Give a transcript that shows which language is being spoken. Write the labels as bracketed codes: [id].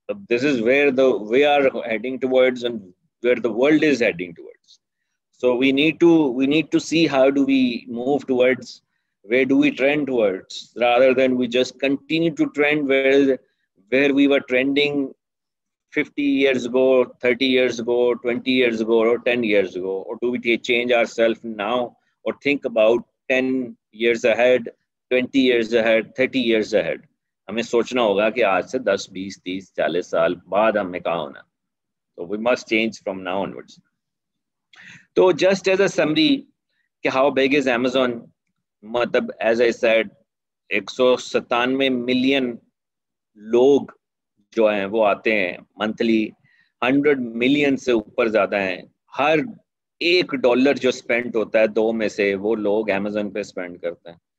[en] This is where we are heading towards and where the world is heading towards. So we need to see how do we move towards, where do we trend towards, rather than we just continue to trend where we were trending 50 years ago, 30 years ago, 20 years ago, or 10 years ago, or do we change ourselves now or think about 10 years ahead, 20 years ahead, 30 years ahead. [ur] ہمیں سوچنا ہوگا کہ آج سے 10 20 30 40 سال بعد ہمیں کہاں ہونا. [en] So we must change from now onwards. So just as a summary [ur] کہ [en] how big is Amazon, [ur] مطلب [en] as I said [ur] 197 ملین لوگ جو ہیں وہ آتے ہیں منتھلی, 100 ملین سے اوپر زیادہ ہیں. ہر $1 جو اسپینڈ ہوتا ہے 2 میں سے وہ لوگ Amazon پہ اسپینڈ کرتے ہیں.